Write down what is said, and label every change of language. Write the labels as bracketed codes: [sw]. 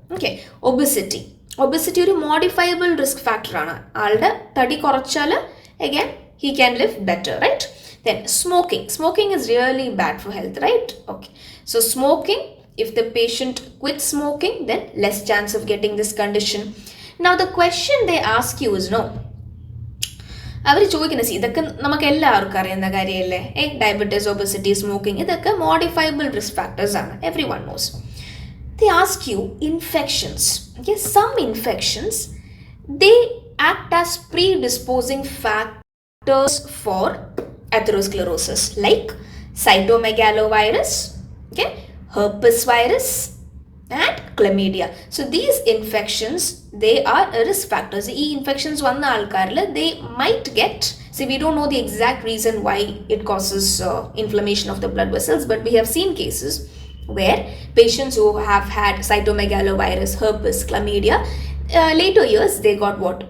[en] Okay, obesity ഒരു modifiable risk factor ആണ്. [ml] ആളുടെ തടി കുറച്ചാൽ [en] again he can live better, right? Then smoking. Smoking is really bad for health, right? Okay. So smoking, if the patient quits smoking, then less chance of getting this condition. Now the question they ask you is no. [ml] അവർ ചോദിക്കുന്നത് ഇതൊക്കെ നമുക്ക് എല്ലാവർക്കും അറിയുന്ന കാര്യമല്ലേ diabetes obesity smoking ഇതൊക്കെ modifiable risk factors ആണ് [en] Everyone knows they ask you infections. Okay, some infections they act as predisposing factors for atherosclerosis like cytomegalovirus, okay, herpes virus and chlamydia. So these infections they are risk factors. These infections [ml] vanna aalkaril [en] they might get, see we don't know the exact reason why it causes inflammation of the blood vessels, but we have seen cases where patients who have had cytomegalovirus, herpes, chlamydia, later years they got what?